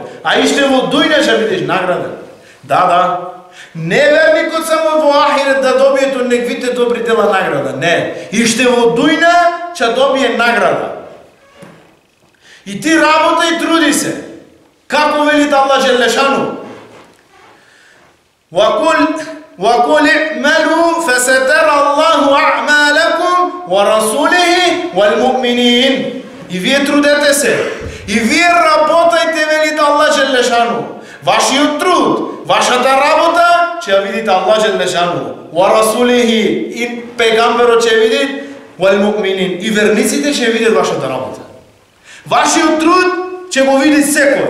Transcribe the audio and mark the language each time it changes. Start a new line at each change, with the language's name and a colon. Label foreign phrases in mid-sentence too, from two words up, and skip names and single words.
Macedonian: А иште во дујна ќе бидеш награден. Да. Неверникот само во ахирет да добие од неквите добри дела награда. Не. Иште во дујна ќе добие награда. И ти работа и труди се. Како вели
Arabic: الله جل شأنه? وَقُلْ اعْمَلُوا فَسَتَرَى اللَّهُ أَعْمَالَكُمْ وَرَسُولِهِ وَالْمُؤْمِنِينَ.
Macedonian: И вие трудете се. И вие работајте, вели
Arabic: الله جل شأنه.
Macedonian: Вашиот труд, вашата работа ќе ја видите
Arabic: الله جل شأنه.
Macedonian: وَرَسُولِهِ и пегамберот ќе види وَالْمُؤْمِنِينَ. И верниците ќе видат вашата работа. Вашиот труд ќе го види секој.